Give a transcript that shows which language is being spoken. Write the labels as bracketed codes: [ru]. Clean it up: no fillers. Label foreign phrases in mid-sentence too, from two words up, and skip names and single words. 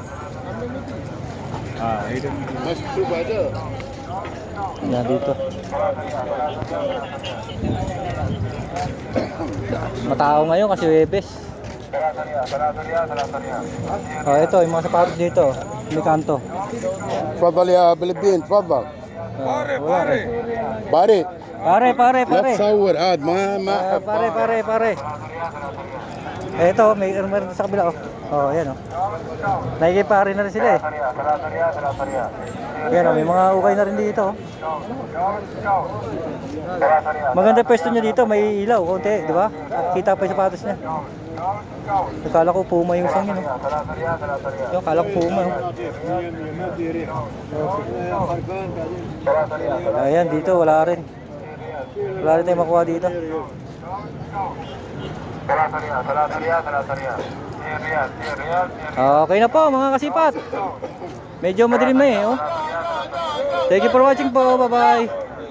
[tl] Yan dito. Matao ngayon kasi Webes. Ito yung mga sapatos dito. May kanto. [ar] تفضل يا بلبين تفضل باري [tl] Pare. [ar] لا تصور هاد ما [tl] Pare. Ito, may meron sa kabila yan Nakikipare na rin sila Yan may mga ukay na rin dito Maganda pwesto niya dito, may ilaw konti, di ba? Kita pa yung sapatos niya. Akala ko Puma yung isang yun Akala ko Puma Ayan, dito wala rin tayong makuha dito. Okay na po mga kasipat. Medyo madilim na [en] Thank you for watching po. Bye bye.